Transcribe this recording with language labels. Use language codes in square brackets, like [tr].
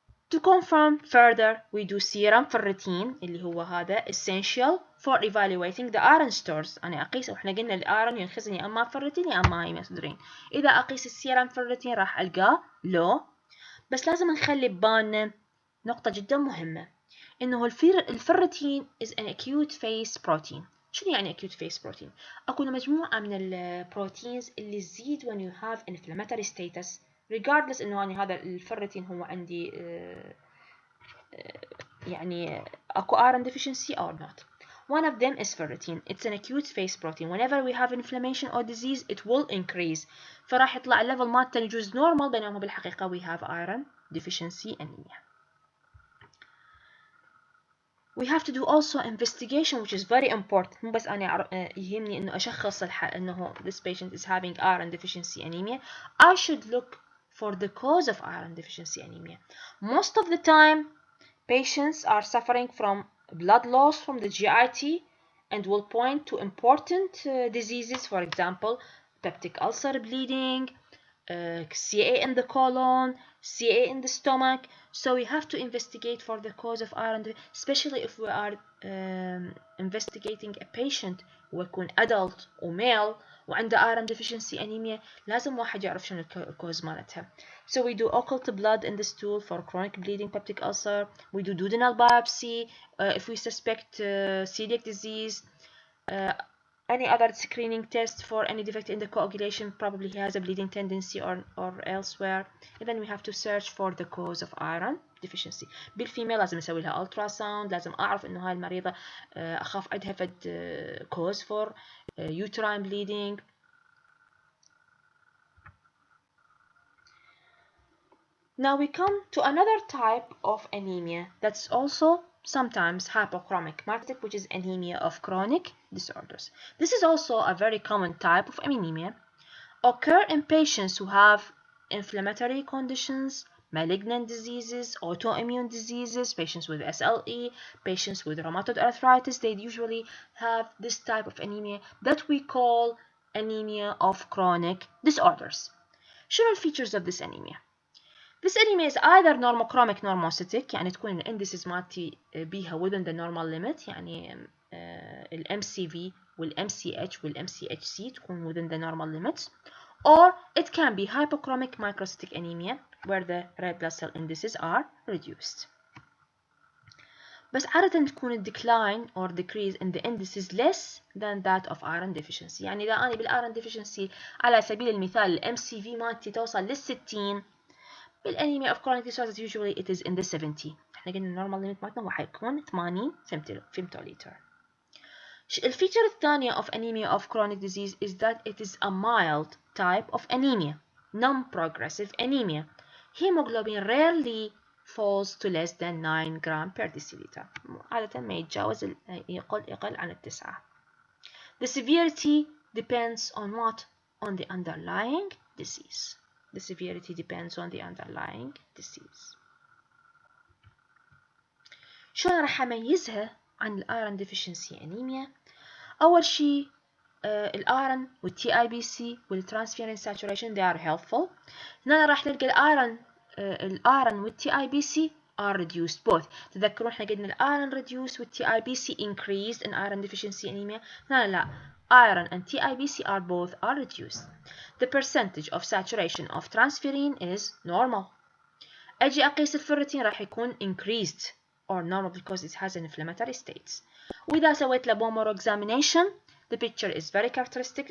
[en] To confirm further we do serum ferritin [ar] اللي هو هذا [en] essential for evaluating the iron stores. [ar] أنا أقيس وإحنا قلنا الأيرون ينخزن يا أما ferritin يا أما هيموسيدرين. إذا أقيس السيرم ferritin راح ألقاه low. بس لازم نخلي ببالنا نقطة جدا مهمة إنه الفرتين [en] is an acute phase protein. [ar] شنو يعني acute phase protein؟ أكون مجموعة من البروتينز اللي تزيد [en] when you have inflammatory status [ar] regardless إنه يعني هذا الفرتين هو عندي يعني أكو [en] iron deficiency or not. One of them is ferritin. It's an acute phase protein. Whenever we have inflammation or disease, it will increase. [ar] فراح يطلع الليفل مالته يجوز normal بينما بالحقيقة [en] we have iron deficiency anemia. We have to do also investigation which is very important. [ar] مو بس أنا يهمني إنه أشخص إنه [en] this patient is having iron deficiency anemia. I should look for the cause of iron deficiency anemia. Most of the time, patients are suffering from blood loss from the GIT and will point to important diseases, for example, peptic ulcer bleeding, CA in the colon, CA in the stomach. So we have to investigate for the cause of iron, especially if we are investigating a patient [ar] ويكون [en] adult و male [ar] وعنده [en] iron deficiency anemia. [ar] لازم واحد يعرف شنو الكوز مالتها. [en] So we do occult blood in the stool for chronic bleeding peptic ulcer. We do duodenal biopsy if we suspect celiac disease. Any other screening test for any defect in the coagulation, probably he has a bleeding tendency or elsewhere. And then we have to search for the cause of iron deficiency. [ar] بالفيميل لازم نسوي لها ultrasound. لازم أعرف إنه هاي المريضة أخاف عندها فد [en] cause for uterine bleeding. Now we come to another type of anemia that's also sometimes hypochromic, which is anemia of chronic disorders. This is also a very common type of anemia. Occur in patients who have inflammatory conditions, malignant diseases, autoimmune diseases, patients with SLE, patients with rheumatoid arthritis. They usually have this type of anemia that we call anemia of chronic disorders. [ar] شنو الفيتشرز [en] of this anemia? This anemia is either normochromic normocytic [ar] يعني تكون الانdices مالتي بيها [en] within the normal limit يعني ال MCV وال MCH وال MCHC تكون within the normal limits, or it can be hypochromic microcytic anemia where the red blood cell indices are reduced. [ar] بس عادة تكون [en] ال decline or decrease in the indices less than that of iron deficiency. [ar] يعني إذا أنا بالiron deficiency على سبيل المثال ال MCV مالتي توصل لل60, بالانيميا [en] of chronic disorders usually it is in the 70. [ar] احنا قلنا النورمال ليميت مالتنا هو حيكون 80 فيمتوليتر. الفيتشر الثانية [en] of anemia of chronic disease is that it is a mild type of anemia, non-progressive anemia. Hemoglobin rarely falls to less than 9 gram per deciliter. [ar] عادة ما يتجاوز يقل عن 9. [en] The severity depends on what? On the underlying disease. The severity depends on the underlying disease. [ar] شلون راح أميزها عن الiron deficiency anemia؟ أول شيء الأيرون والتي اي بي سي والترانسفيرين ساتوريشن [en] they are helpful. [ar] هنا راح نلقى الأيرون والتي اي بي سي [en] are reduced both. [ar] تذكرون احنا قلنا الأيرون reduced والتي اي بي سي increased [en] in iron deficiency anemia. [ar] هنا لا, [en] iron and TIBC are both are reduced. The percentage of saturation of transferrin is normal. [ar] أجي أقيس الفيرتين راح يكون [en] increased or normal because it has an inflammatory states. [ar] وإذا سويت له [en] bone marrow examination, the picture is very characteristic.